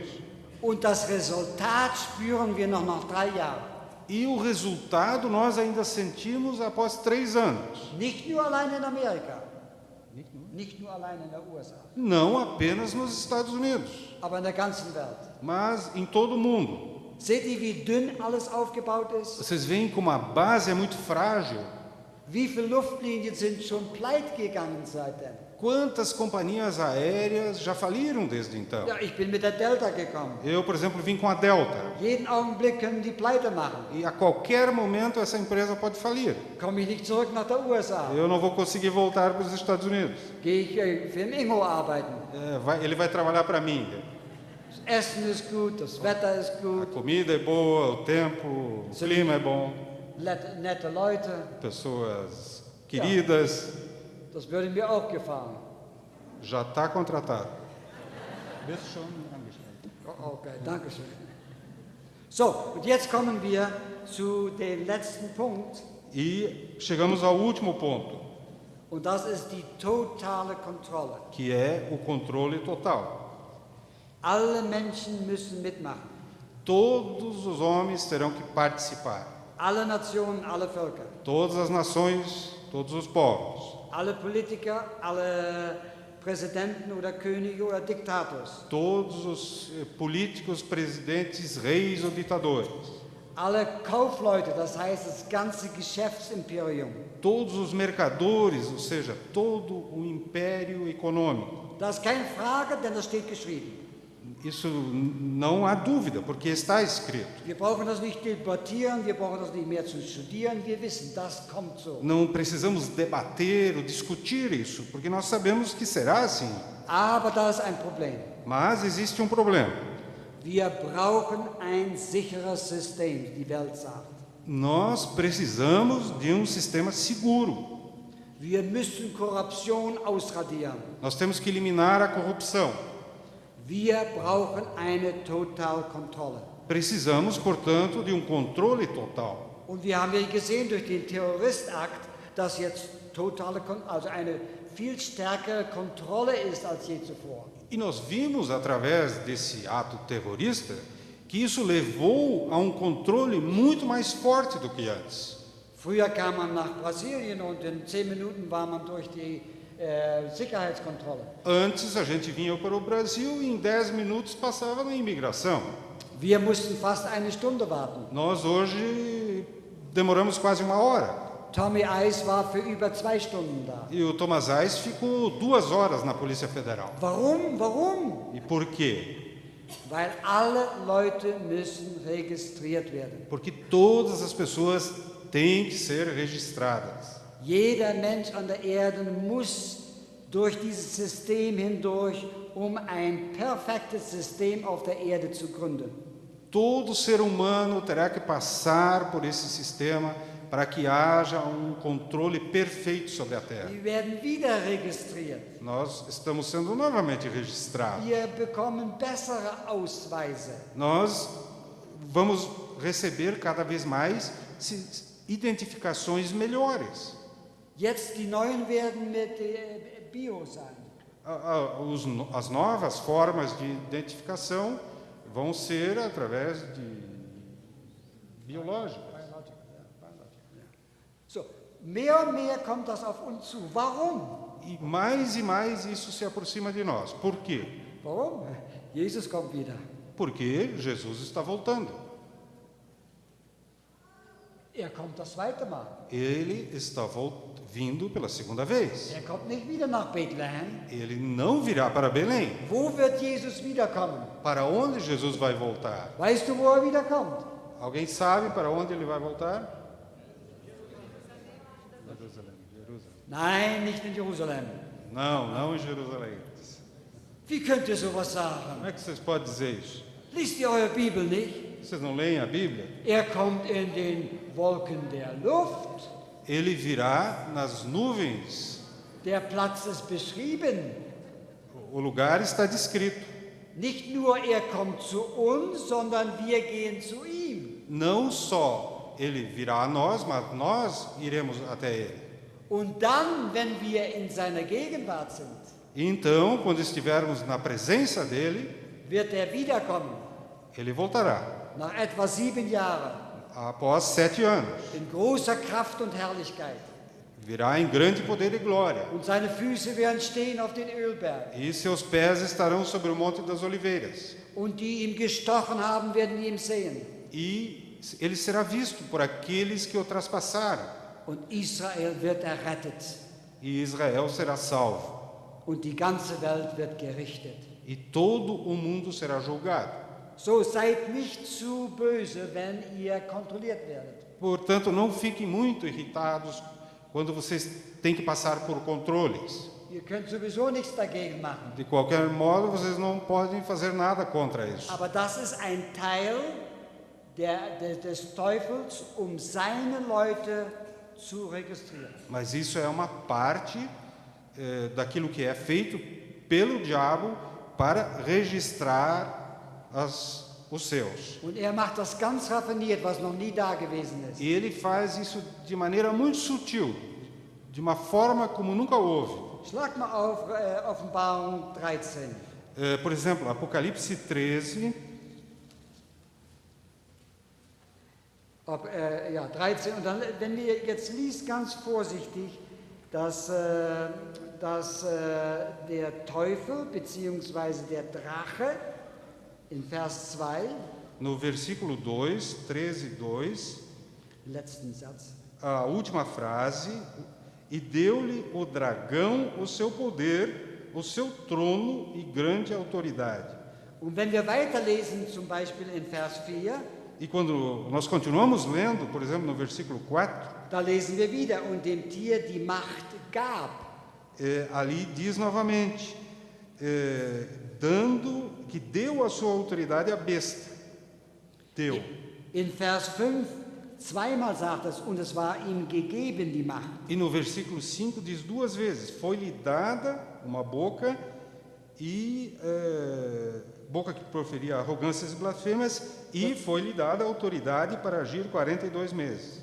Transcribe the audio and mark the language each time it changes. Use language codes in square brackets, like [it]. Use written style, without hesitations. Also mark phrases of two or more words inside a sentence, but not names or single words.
[de] Und das Resultat spüren wir noch nach 3 Jahren. [pt] E o resultado nós ainda sentimos após 3 anos. [de] Nicht nur allein in Amerika. Nicht nur allein in der USA. [pt] Não apenas nos Estados Unidos, [de] Aber in der ganzen Welt. [pt] mas em todo o mundo. [de] Seht ihr, wie dünn alles aufgebaut ist? [pt] Vocês veem como a base é muito frágil. [de] Wie viele Luftlinien sind schon pleite gegangen seitdem? [pt] Quantas companhias aéreas já faliram desde então? [de] Ja, ich bin mit der Delta gekommen. [pt] Eu, por exemplo, vim com a Delta. [de] Jeden Augenblick können die pleite machen. [pt] E a qualquer momento essa empresa pode falir. [de] Komme ich nicht zurück nach der USA. [pt] Eu não vou conseguir voltar para os Estados Unidos. [de] Gehe ich für den Ingo arbeiten. [pt] Ele vai trabalhar para mim. [de] Das Essen ist gut, das Wetter ist [pt] A [de] gut, [pt] comida é boa, o tempo, o clima é bom, [de] nette Leute. [pt] pessoas queridas. [de] Das würde mir auch gefallen. [pt] Já está contratado. [de] Okay, danke schön. So, und jetzt kommen wir zu dem letzten Punkt. [pt] E chegamos ao último ponto, [de] Und das ist die totale Kontrolle. [pt] que é o controle total. [de] Alle Menschen müssen mitmachen. [pt] Todos os homens terão que participar. [de] Alle Nationen, alle Völker. [pt] Todas as nações, todos os povos. [de] Alle Politiker, alle Präsidenten oder Könige oder Diktators. [pt] Todos os políticos, presidentes, reis ou ditadores. [de] Alle Kaufleute, das heißt das ganze Geschäftsimperium. [pt] Todos os mercadores, ou seja, todo o império econômico. [de] Das ist keine Frage, denn das steht geschrieben. [pt] Isso não há dúvida, porque está escrito. [de] Wir brauchen das nicht debattieren, wir brauchen das nicht mehr zu studieren, wir wissen, das kommt so. [pt] Não precisamos debater ou discutir isso, porque nós sabemos que será assim. [de] Aber da ist ein Problem. [pt] Mas existe um problema. [de] Wir brauchen ein sicheres System, die Welt sagt. [pt] Nós precisamos de um sistema seguro. [de] Wir müssen Korruption ausradieren. [pt] Nós temos que eliminar a corrupção. [de] Wir brauchen eine Totalkontrolle. [pt] Precisamos, portanto, de um controle total. [de] Und wir haben ja gesehen durch den Terroristakt, dass jetzt also eine viel stärkere Kontrolle ist als je zuvor. [pt] E nós vimos, através desse ato terrorista, que isso levou a um controle muito mais forte do que antes. [de] Früher kam man nach Brasilien und in 10 Minuten war man durch die Sicherheitskontrolle. [pt] Antes a gente vinha para o Brasil e em 10 minutos passava na imigração. [de] Wir mussten fast eine Stunde warten. [pt] Nós hoje demoramos quase 1 hora. [de] Tommy Eis war für über 2 Stunden da. [pt] E o Thomas Eis ficou 2 horas na Polícia Federal. [de] Warum? [pt] E por quê? [de] Weil alle Leute müssen registriert werden. [pt] Porque todas as pessoas têm que ser registradas. [de] Jeder Mensch an der Erde muss durch dieses System hindurch, ein perfektes System auf der Erde zu gründen. [pt] Todo ser humano terá que passar por esse sistema para que haja um controle perfeito sobre a Terra. [de] Wir werden wieder registriert. [pt] Nós estamos sendo novamente registrados. [de] Wir bekommen bessere Ausweise. [pt] Nós vamos receber cada vez mais identificações melhores. [de] Jetzt die neuen werden mit Bio sein. [pt] As novas formas de identificação vão ser através de biológicas. [de] So, mehr und mehr kommt das auf uns zu. Warum? [pt] E mais isso se aproxima de nós. Por quê? [de] Warum? Jesus kommt wieder. [pt] Porque Jesus está voltando. [de] Kommt das zweite Mal. [pt] Ele está vindo pela segunda vez. [de] Kommt nicht wieder nach Bethlehem. [pt] Ele não virá para Belém. [de] Wo wird Jesus wiederkommen? [pt] Para onde Jesus vai voltar? [de] Weißt du, wo wiederkommt? [pt] Alguém sabe para onde ele vai voltar? [de] Nein, nicht in Jerusalem. [pt] Não em Jerusalém. [de] Wie könnt ihr sowas sagen? [pt] Como é que vocês podem dizer isso? [de] Liest ihr eure Bibel nicht? [pt] Vocês não leem a Bíblia? [de] Kommt in den Wolken der Luft. [pt] Ele virá nas nuvens. [de] Der Platz ist beschrieben. [pt] O lugar está descrito. [de] Nicht nur kommt zu uns, sondern wir gehen zu ihm. [pt] Não só ele virá a nós, mas nós iremos até ele. [de] Und dann, wenn wir in seiner Gegenwart sind, [pt] então, quando estivermos na presença dele, [de] wird wiederkommen. [pt] Ele voltará. [de] Nach etwa 7 Jahren. [pt] Após 7 anos. [de] In großer Kraft und Herrlichkeit. [pt] Virá em grande poder e glória. [de] Und seine Füße werden stehen auf den Ölberg. [pt] E seus pés estarão sobre o Monte das Oliveiras. [de] Und die ihm gestochen haben, werden ihn sehen. [pt] E ele será visto por aqueles que o traspassaram. [de] Und Israel wird errettet. [pt] E Israel será salvo. [de] Und die ganze Welt wird gerichtet. [pt] E todo o mundo será julgado. [de] So seid nicht zu böse, wenn ihr kontrolliert werdet. [pt] Portanto, não fiquem muito irritados quando vocês têm que passar por controles. [de] Ihr könnt sowieso nichts dagegen machen. [pt] De qualquer modo, vocês não podem fazer nada contra isso. [de] Aber das ist ein Teil des Teufels, seine Leute zu registrieren. [pt] Mas isso é uma parte daquilo que é feito pelo diabo para registrar os seus. [de] Und macht das ganz raffiniert, was noch nie da gewesen ist. [pt] E ele faz isso de maneira muito sutil, de uma forma como nunca houve. [de] Schlag mal auf Offenbarung 13. [pt] Por exemplo, Apocalipse 13. 13. [de] Und dann, wenn ihr jetzt liest, ganz vorsichtig, dass der Teufel bzw. der Drache in Vers 2, [pt] no versículo 2, 13:2, [de] letzten Satz, [pt] a última frase, e deu-lhe o dragão o seu poder, o seu trono e grande autoridade. [de] Und wenn wir weiterlesen, zum Beispiel in Vers 4, [pt] E quando nós continuamos lendo, por exemplo, no versículo 4, [de] da lesen wir wieder, und dem Tier die Macht gab. [pt] ali diz novamente, que deu a sua autoridade à besta. Deu. [de] In Vers 5 zweimal sagt es, und es war ihm gegeben die Macht. [pt] E no versículo 5 diz 2 vezes, foi-lhe dada uma boca boca que proferia arrogâncias e blasfêmias, e foi-lhe dada autoridade para agir 42 meses.